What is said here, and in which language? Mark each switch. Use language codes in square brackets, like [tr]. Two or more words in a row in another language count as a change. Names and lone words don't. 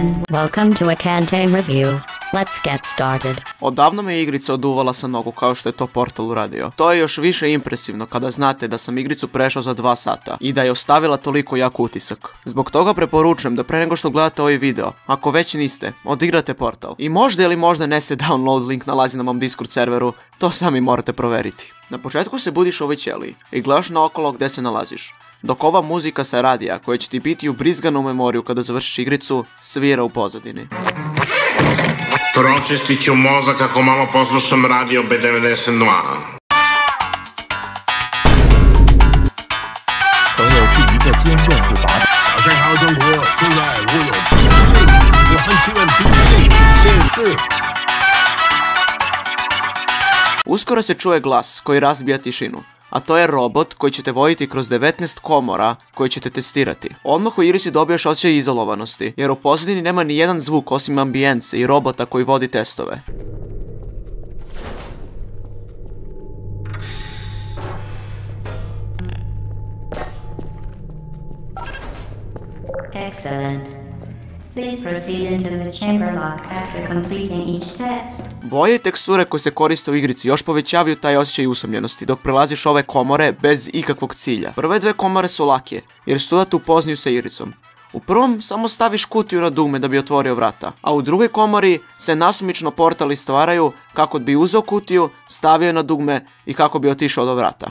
[en] Welcome to a Canteen Review. Let's get started. [sr] Odavno me igrica oduvala sa nogu kao što je to Portal uradio. To je još više impresivno kada znate da sam igricu prešao za 2 sata i da je ostavila toliko jak utisak. Zbog toga preporučujem da pre nego što gledate ovaj video, ako već niste, odigrate Portal. I možda ili možda ne se [en] download link [sr] nalazi na mom Discord serveru, to sami morate proveriti. Na početku se budiš u ovoj ćeliji i gledaš naokolo gde se nalaziš, dok ova muzika sa radija, koja će ti biti ubrizgana u memoriju kada završiš igricu, svira u pozadini. Pročistit ću mozak ako malo poslušam radio B92. [zh] 朋友是一个坚韧不拔的。早上好，中国！现在我有冰淇淋，我很喜欢冰淇淋，电视。 [sr] Uskoro se čuje glas koji razbija tišinu, a to je robot koji će te voditi kroz 19 komora koji ćete testirati. Odmah u igrici dobijaš osjećaj izolovanosti, jer u pozadini nema ni jedan zvuk osim ambijence i robota koji vodi testove. [en] Excellent. Please proceed into the chamber lock after completing each test. [sr] Boje i teksture koje se koriste u igrici još povećavaju taj osjećaj usamljenosti dok prelaziš ove komore bez ikakvog cilja. Prve 2 komore su lake, jer su tu da te upoznaju sa igricom. U prvom samo staviš kutiju na dugme da bi otvorio vrata, a u drugoj komori se nasumično portali stvaraju kako bi uzeo kutiju, stavio na dugme i kako bi otišao do vrata.